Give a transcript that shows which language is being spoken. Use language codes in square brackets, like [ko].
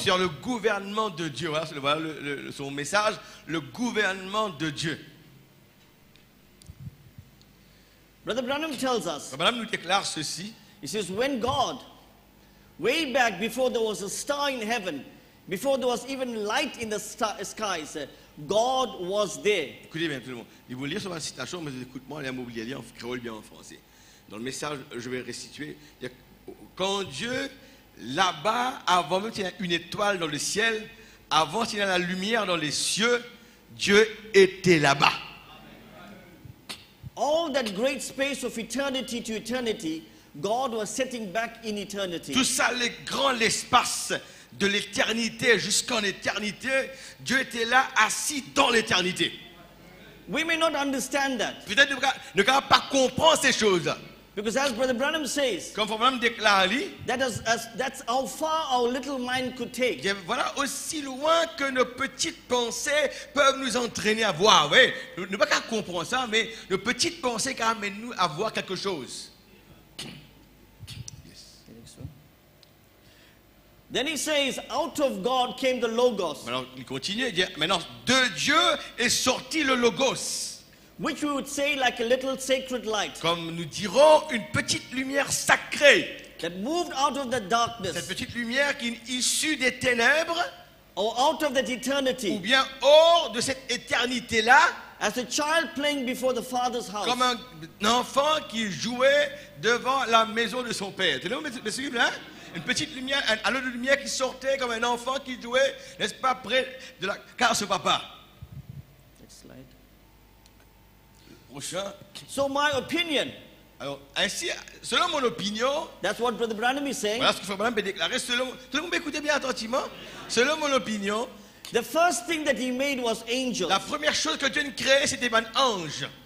[fr] sur le gouvernement de Dieu. Voilà son message, le gouvernement de Dieu. [en] Brother Branham tells us, [fr] Madame nous déclare ceci. [en] he says, when God, way back before there was a star in heaven, before there was even light in the skies, God was there. [fr] Écoutez bien tout le monde. Je vais vous lire sur ma citation, mais écoute-moi, les mots bien en créole, bien en français. Dans le message, je vais restituer. Quand Dieu, là-bas, avant même qu'il y ait une étoile dans le ciel, avant qu'il y ait la lumière dans les cieux, Dieu était là-bas. [en] All that great space of eternity to eternity, God was setting back in eternity. [fr] Tout ça, l'espace de l'éternité jusqu'en éternité, Dieu était là, assis dans l'éternité. [en] We may not understand that, [fr] Peut-être ne pouvons pas comprendre ces choses. [en] because as Brother Branham says, [fr] Comme Frère déclare, [en] that's how far our little mind could take. [fr] voilà aussi loin que nos petites pensées peuvent nous entraîner à voir. Oui, nous ne pouvons pas comprendre ça, mais nos petites pensées quand même amènent nous à voir quelque chose. [en] Then he says, out of God came the Logos, [fr] Alors, il continue, il dit, maintenant, de Dieu est sorti le Logos. [en] which we would say like a little sacred light [fr] Comme nous dirons, une petite lumière sacrée. [en] that moved out of the [fr] Cette [en] darkness [fr] petite lumière qui est issue des ténèbres, [en] or out of that [fr] ou [en] eternity, [fr] bien hors de cette éternité-là, [en] as a child playing before the Father's house. [fr] comme un enfant qui jouait devant la maison de son père. Tu me suivez là? Une petite lumière, un halo de lumière qui sortait comme un enfant qui jouait, n'est-ce pas, près de la case de papa. [en] Next slide. [fr] Prochain. [en] So my opinion, [fr] Alors, ainsi, selon mon opinion, [en] that's what Brother Branham is saying. [fr] voilà ce que Frère Branham peut déclarer. Tout le monde m'écoutez bien attentivement. Selon mon opinion, [en] The first thing that he made was angels. [fr] la première chose que Dieu a créée, c'était un ange.